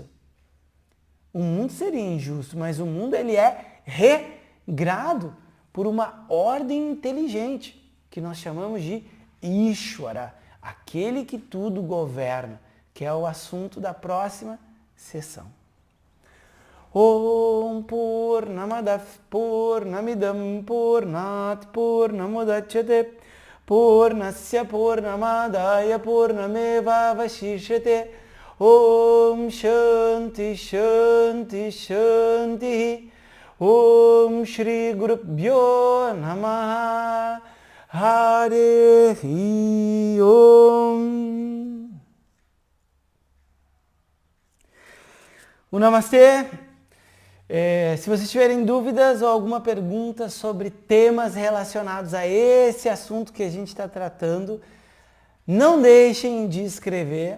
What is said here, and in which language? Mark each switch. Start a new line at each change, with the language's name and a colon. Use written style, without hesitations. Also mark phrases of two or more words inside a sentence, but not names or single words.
Portuguese: O mundo seria injusto, mas o mundo ele é regrado por uma ordem inteligente, que nós chamamos de Ishvara, aquele que tudo governa, que é o assunto da próxima sessão.
Sanskrit: ॐ पूर्णमदः पूर्णमिदम् पूर्णात् पूर्णमुदच्यते पूर्णस्य पूर्णमादाय पूर्णमेव अवशिष्यते ॐ शान्तिः शान्तिः शान्तिः ॐ श्री गुरुभ्यो नमः हरि ॐ.
Portuguese: O Namastê. Se vocês tiverem dúvidas ou alguma pergunta sobre temas relacionados a esse assunto que a gente está tratando, não deixem de escrever.